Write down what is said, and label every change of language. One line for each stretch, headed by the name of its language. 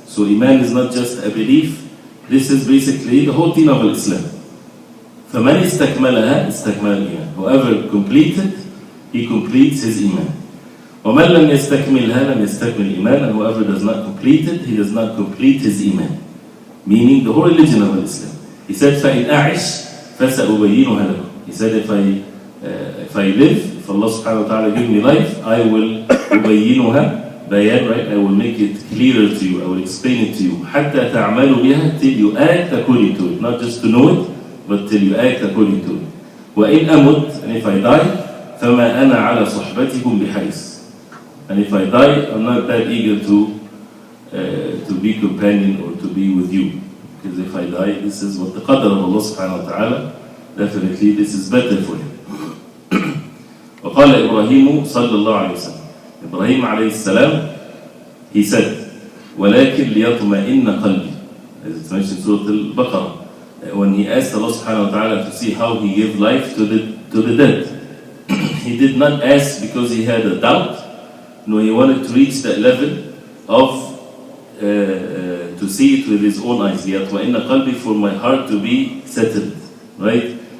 English: So Iman is not just a belief, this is basically the whole deen of Islam.
Arabic: فَمَنْ اسْتَكْمَلَهَا اسْتَكْمَلَ الْإِيمَانِ.
English: Whoever completed, he completes his Iman.
Arabic: وَمَنْ لَمْ يَسْتَكْمِلْهَا لَمْ يَسْتَكْمِلْ الْإِيمَانِ.
English: And whoever does not complete it, he does not complete his Iman. Meaning the whole religion of Islam. He said,
Arabic: فَإِنْ أَعِشْ فَسَأُبَيِّنُهَا لَكُمْ.
English: He said, if I live, if Allah subhanahu wa ta'ala give me life, I will أُبَيِّنُهَا, bayan, right? I will make it clearer to you, I will explain it to you.
Arabic: حَتَّى تَعْمَلُوا بِهَا,
English: till you act according to it. Not just to know it, but till you act according to it.
Arabic: وَإِنْ أَمُتْ,
English: and if I die,
Arabic: فَمَا أَنَا عَلَى صُحْبَتِكُمْ بِحَيْث.
English: And if I die, I'm not that eager to be companion or to be with you. Because if I die, this is what the qadr of Allah subhanahu wa ta'ala, definitely this is better for him.
Arabic: وقال إبراهيم صلى الله عليه وسلم. Ibrahim عليه السلام,
English: he said,
Arabic: ولكن ليطمئن قلبي.
English: As it's mentioned in Surah Al-Baqarah, when he asked Allah subhanahu wa ta'ala to see how he gave life to the dead. He did not ask because he had a doubt. No, he wanted to reach that level of to see it with his own eyes.
Arabic: لِيَطْمَئِنَّ قَلْبِي,
English: for my heart to be settled. Right?